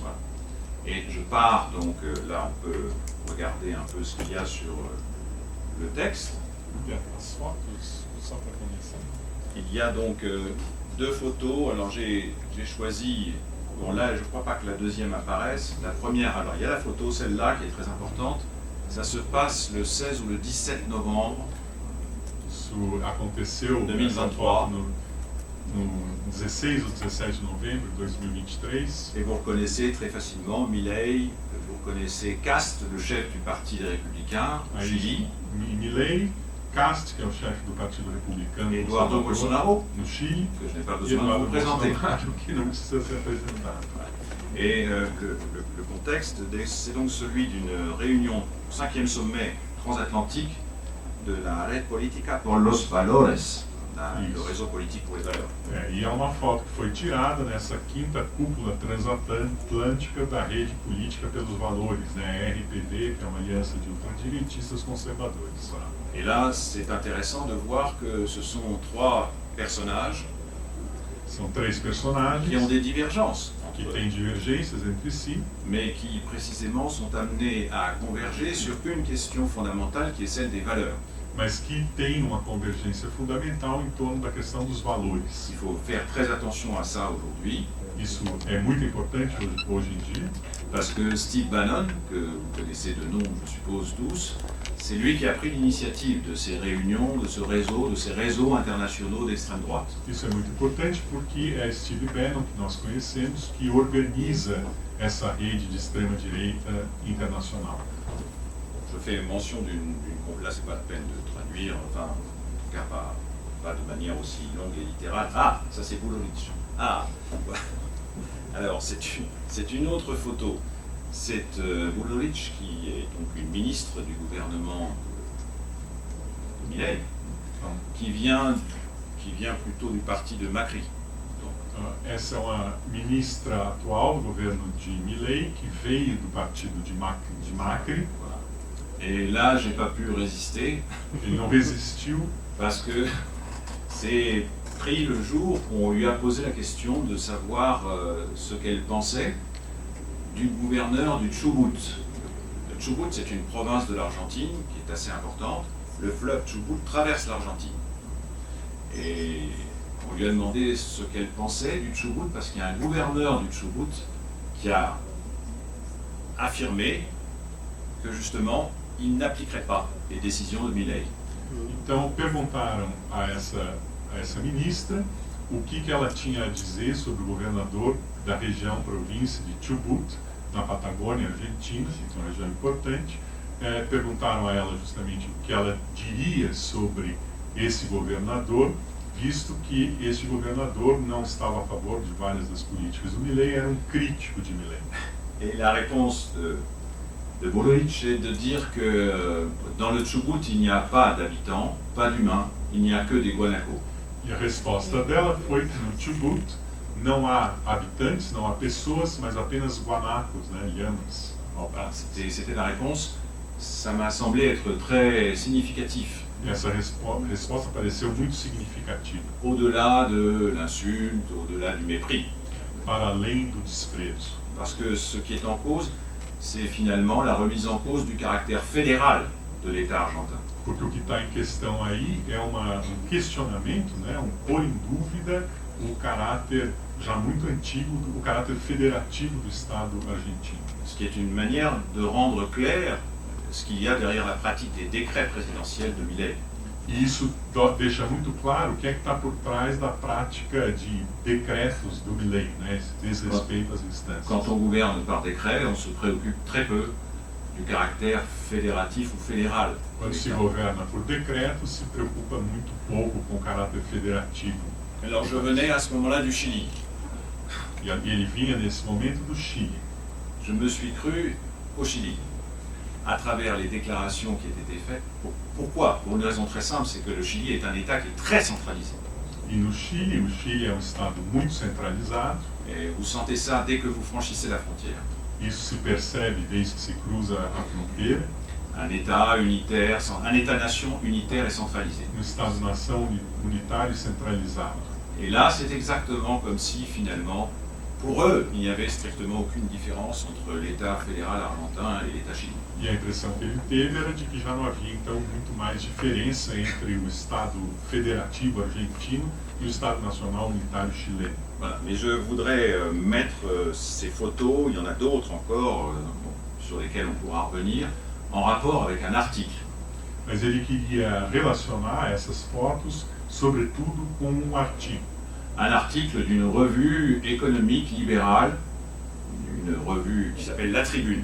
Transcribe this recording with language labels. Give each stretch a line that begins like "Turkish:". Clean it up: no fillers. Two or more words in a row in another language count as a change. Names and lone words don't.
French: Voilà. Et je pars, donc là on peut regarder un peu ce qu'il y a sur le texte.
Portuguese: As fotos, só para começar.
French: Il y a donc deux photos. Alors j'ai choisi, bon là je ne crois pas que la deuxième apparaisse. La première, alors il y a la photo, celle-là qui est très importante. Ça se passe le 16 ou le 17 novembre.
Portuguese: Isso aconteceu 2023. essa foto no 16 ou 17 de novembro de 2023.
French: Et vous reconnaissez très facilement Milei, vous reconnaissez Cast, le chef du Parti des Républicains, au Chili.
Portuguese: Milei, Cast, que é o chefe do Partido Republicano,
French: et Eduardo Bolsonaro,
Portuguese: no Chile,
French: que je n'ai pas
Portuguese: e
French: besoin de Eduardo vous présenter.
Portuguese: Bolsonaro, que não precisa ser apresentado.
French: Et le contexte, c'est donc celui d'une réunion au 5e sommet transatlantique de la Red Política por los Valores, le réseau politique pour les valeurs.
Portuguese: E é uma foto que foi tirada nessa quinta cúpula transatlântica da Rede Política pelos Valores, né? RPV, que é uma aliança de ultradireitistas conservadores.
French: Et là, c'est intéressant de voir que ce sont trois personnages
Portuguese: São três personagens
French: qui ont des divergences,
Portuguese: que têm divergências entre si,
French: mais qui précisément sont amenés à converger sur une question fondamentale qui est celle des valeurs.
Portuguese: mas que têm uma convergência fundamental em torno da questão dos valores.
French: Il faut faire très attention à ça aujourd'hui,
Portuguese: Isso é muito importante hoje em dia,
French: parce que Steve Bannon, que vous connaissez de nom, je suppose tous, c'est lui qui a pris l'initiative de ces réunions, de ces réseaux internationaux d'extrême droite.
Portuguese: Isso é muito importante porque é Steve Bannon, que nós conhecemos, que organiza essa rede de extrema-direita internacional.
French: Je fais mention là c'est pas la peine de traduire, enfin, en tout cas pas de manière aussi longue et littérale. Ah, ça c'est Bullrich. Ah, voilà. Alors c'est une autre photo. C'est Bullrich qui est donc une ministre du gouvernement de Milei, qui vient plutôt du parti de Macri.
Portuguese: Essa é uma ministra atual do governo de Milei, que veio do partido de Macri.
French: Voilà. Et là, j'ai pas pu résister.
Portuguese: Ele não resistiu.
French: Parce que c'est pris le jour où on lui a posé la question de savoir ce qu'elle pensait du gouverneur du Chubut. Le Chubut, c'est une province de l'Argentine qui est assez importante. Le fleuve Chubut traverse l'Argentine. Et on lui a demandé ce qu'elle pensait du Chubut parce qu'il y a un gouverneur du Chubut qui a affirmé que justement, il n'appliquerait pas les décisions de Milei.
Portuguese: Então perguntaram a essa ministra o que ela tinha a dizer sobre o governador da região, província de Chubut, na Patagônia Argentina, que é uma região importante. Perguntaram a ela justamente o que ela diria sobre esse governador, visto que esse governador não estava a favor de várias das políticas do Milei, era um crítico de Milei.
French: Et la réponse de Bullrich est de dire que dans le Chubut, il n'y a pas d'habitants, pas d'humains, il n'y a que des guanacos.
Portuguese: E a resposta dela foi que no Chubut não há habitantes, não há pessoas, mas apenas guanacos, né, lhamas.
French: Voilà, c'était la réponse. Ça m'a semblé être très significatif.
Portuguese: E essa resposta pareceu muito significativa.
French: Au-delà de l'insulte, au-delà du mépris.
Portuguese: Para além do desprezo.
French: Parce que ce qui est en cause, c'est finalement la remise en cause du caractère fédéral de l'État argentin.
Portuguese: Porque o que está em questão aí é um questionamento, né, pôr em dúvida o caráter já muito antigo, o caráter federativo do Estado argentino.
French: Ce qui est une manière de rendre clair ce qu'il y a derrière la pratique des décrets présidentiels de Milei.
Portuguese: E isso deixa muito claro o que é que está por trás da prática de decretos do Milei, né, esse desrespeito às instâncias.
French: Quand on gouverne par décret, on se préoccupe très peu du caractère fédératif ou fédéral.
Portuguese: Quando se governa por decreto, se preocupa muito pouco com o caráter federativo.
French: Alors je venais à ce moment-là du Chili.
Portuguese: E ele vinha nesse momento do Chile.
French: Je me suis cru au Chili, à travers les déclarations qui étaient faites. Pourquoi? Pour une raison très simple, c'est que le Chili est un État qui est très centralisé.
Portuguese: E no Chile, o Chile é um estado muito centralizado.
French: Et vous sentez ça dès que vous franchissez la frontière.
Portuguese: Isso se percebe desde que se cruza a fronteira.
French: Un État unitaire, un État-nation unitaire et centralisé.
Portuguese: Um Estado-nação unitário e centralizado.
French: Et là, c'est exactement comme si finalement, pour eux, il n'y avait strictement aucune différence entre l'État fédéral argentin et l'État chilien.
Portuguese: E a impressão que ele teve era de que já não havia então muito mais diferença entre o Estado federativo argentino e o Estado nacional unitário chileno.
French: Voilà. Mais je voudrais mettre ces photos, il y en a d'autres encore sur lesquelles on pourra revenir, en rapport avec un article.
Portuguese: Mas ele queria relacionar essas fotos, sobretudo, com um artigo.
French: un article d'une revue économique libérale, une revue qui s'appelle La Tribune.